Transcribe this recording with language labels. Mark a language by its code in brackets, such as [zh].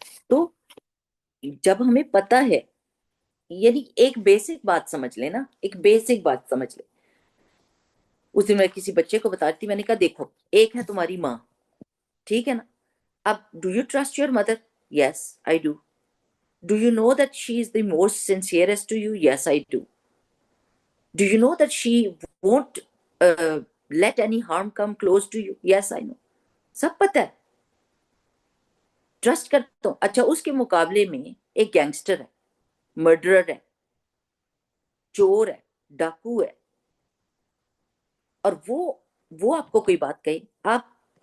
[ur] تو جب ہمیں پتہ ہے، یعنی ایک بیسک بات سمجھ لیں نا، ایک بیسک بات سمجھ لیں۔ اس دن میں کسی بچے کو بتا رہی تھی، میں نے کہا دیکھو ایک ہے تمہاری ماں، ٹھیک ہے نا؟ اب [en] Do you trust your mother? Yes I do. Do you know that she is the most sincerest to you? Yes, I do. Do you know that she won't let any harm come close to you? Yes, I know. [ur] سب پتہ ہے، trust کرتا ہوں۔ اچھا اس کے مقابلے میں ایک gangster ہے، مرڈرر ہے، چور ہے، ڈاکو ہے، اور وہ آپ کو کوئی بات کہے، آپ